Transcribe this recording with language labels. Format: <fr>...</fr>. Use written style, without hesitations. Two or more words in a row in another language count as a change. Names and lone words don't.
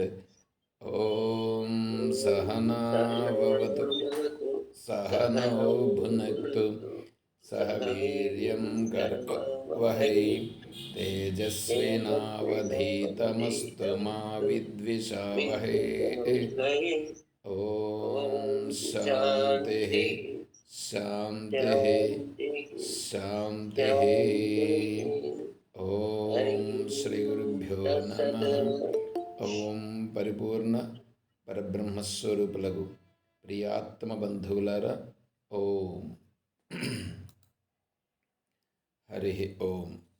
<sa>ॐ सहना भवतु सहनौ भुनक्तु सह वीर्यं कर्ववहै तेजस्विनावधीतमस्तु मा विद्विषावहै। ॐ शान्तिः शान्तिः शान्तिः। ఓం శ్రీ గురుభ్యో నమ।</sa> <te>ఓం పరిపూర్ణ పరబ్రహ్మస్వరూపులకు ప్రియాత్మ బంధువులారా</te> <sa>ఓం హరి ఓం।</sa>